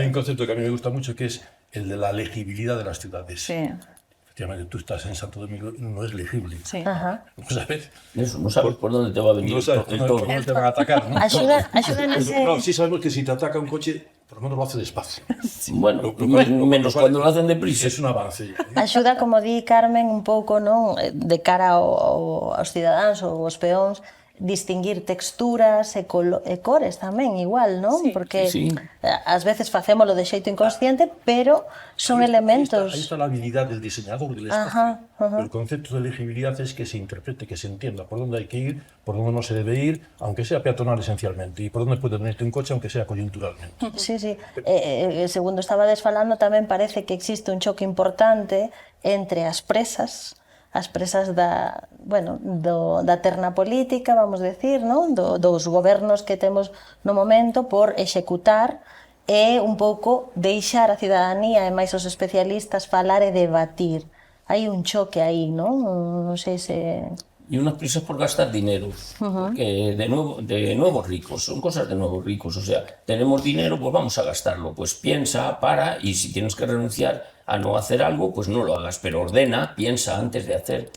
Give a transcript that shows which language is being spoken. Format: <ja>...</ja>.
<es>Hay un concepto que a mí me gusta mucho, que es el de la legibilidad de las ciudades. Sí. efectivamente, tú estás en Santo Domingo, no es legible. Sí. No sabes. Eso, no sabes por dónde te va a venir No sabes el toro. cómo te van a atacar, ¿no?</es> <gl>Axuda nese...</gl> <es>No, sí sabemos que si te ataca un coche, por lo menos lo hace despacio. Bueno, menos cuando lo hacen deprisa. Es un avance.</es> <gl>Axuda, como di Carmen, un pouco, non, de cara aos cidadáns ou aos peóns, distinguir texturas e cores tamén, igual, non?</gl> <es>Sí.</es> <gl>Porque</gl> <es>Sí.</es> <gl>ás veces facémolo de xeito inconsciente, pero son elementos...</gl> <es>Ahí está la habilidad del diseñador del espacio. El concepto de legibilidad es que se interprete, que se entienda por dónde hay que ir, por dónde no se debe ir, aunque sea peatonal esencialmente, y por dónde puede venirte un coche, aunque sea coyunturalmente.</es> <gl>Sí, sí. Segundo estabades falando, tamén parece que existe un choque importante entre as presas da, bueno, da terna política, vamos decir, non? Dos gobernos que temos no momento por executar e un pouco deixar a cidadanía e máis os especialistas falar e debatir. Hai un choque aí, non? Non sei se...</gl> <es>Y unas prisas por gastar dinero, que de nuevo ricos, son cosas de nuevos ricos, o sea, tenemos dinero, pues vamos a gastarlo, pues piensa, para, y si tienes que renunciar a no hacer algo, pues no lo hagas, pero ordena, piensa antes de hacer.</es>